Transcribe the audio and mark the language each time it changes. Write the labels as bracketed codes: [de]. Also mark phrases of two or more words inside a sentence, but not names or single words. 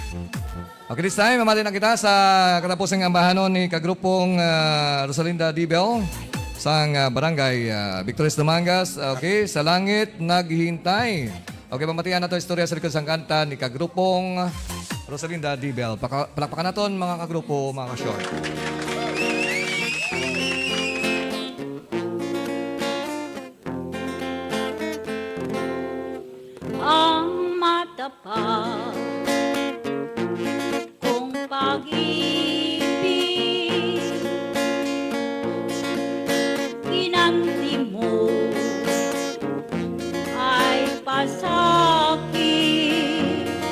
[en] Okay, this time, [hil] mamali na kita sa katapusang ambahanon ni kagrupong Rosalinda Dibel sa barangay Victorias Dumangas. Okay, sa langit naghihintay. Okay, pamatian na ito istorya sa likod sang kanta ni kagrupong Rosalinda Dibel. Palakpakan naton mga kagrupo, mga ka-short. [tl] Ang matapat kong pag-ibig, ginanti mo ay pasakit.